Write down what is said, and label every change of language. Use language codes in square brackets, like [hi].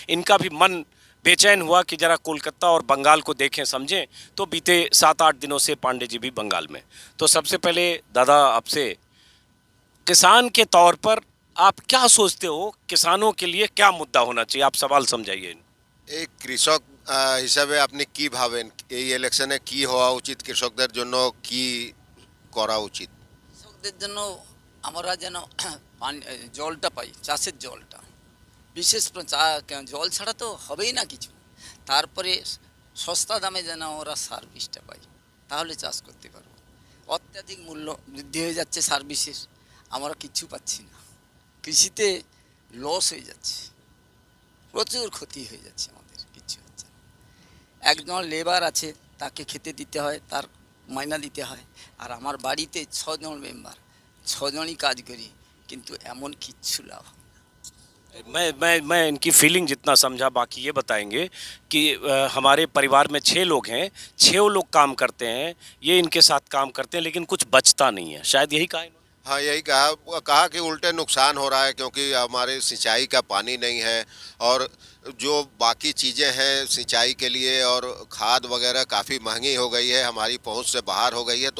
[hi] इनका भी मन बेचैन हुआ कि ज़रा कोलकाता और बंगाल को देखें समझें। तो बीते 7-8 दिनों से पांडे जी भी बंगाल में। तो सबसे पहले दादा आपसे, किसान के तौर पर आप क्या सोचते हो, किसानों के लिए क्या मुद्दा होना चाहिए? आप सवाल समझाइए। [bn] এই কৃষক হিসাবে আপনি কি ভাবেন এই ইলেকশনে কি হওয়া উচিত, কৃষকদের জন্য কি করা উচিত? কৃষকদের জন্য আমরা যেন পানি জলটা পাই, চাষের জলটা বিশেষ করে জল ছাড়া তো হবেই না কিছু। তারপরে সস্তা দামে যেন আমরা সার বীজটা পাই, তাহলে চাষ করতে পারবো। অত্যাধিক মূল্য বৃদ্ধি হয়ে যাচ্ছে সার বীজের, আমরা কিচ্ছু পাচ্ছি না। কৃষিতে লস হয়ে যাচ্ছে, প্রচুর ক্ষতি হয়ে যাচ্ছে, আমাদের কিচ্ছু হচ্ছে না। একজন লেবার আছে, তাকে খেতে দিতে হয়, তার মাইনা দিতে হয়। আর আমার বাড়িতে 6 জন মেম্বার, 6 জনই কাজ করি, কিন্তু এমন কিচ্ছু লাভ হয় না। [hi] मैं इनकी फीलिंग जितना समझा, बाकी ये बताएंगे कि हमारे परिवार में 6 लोग हैं, 6 लोग काम करते हैं, ये इनके साथ काम करते हैं, लेकिन कुछ बचता नहीं है। शायद यही कहा इन्होंने। हाँ, यही कहा कि उल्टे नुकसान हो रहा है क्योंकि हमारे सिंचाई का पानी नहीं है और जो बाकी चीज़ें हैं सिंचाई के लिए और खाद वगैरह काफ़ी महंगी हो गई है, हमारी पहुंच से बाहर हो गई है।